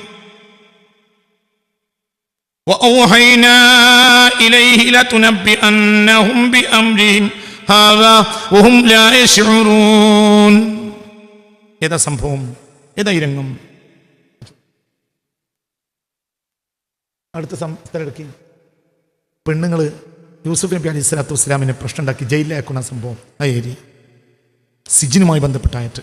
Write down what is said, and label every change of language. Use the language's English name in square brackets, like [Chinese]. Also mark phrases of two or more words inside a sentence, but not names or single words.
[Arabic] وأوحينا إليه لتنبئنهم بأمرهم هذا وهم لا يشعرون. [Malayalam] ഏതാ സംഭവം? ഏതാ ഈ രംഗം? അടുത്ത സ്ഥലം പെണ്ണുങ്ങൾ യൂസുഫ് നബി [Arabic] عليه الصلاة والسلام [Malayalam] പ്രശ്നം ഉണ്ടാക്കി ജയിലിലാക്കുന്ന സംഭവം, ആ ഏരിയ സിജിനുമായി ബന്ധപ്പെട്ടായിട്ട്.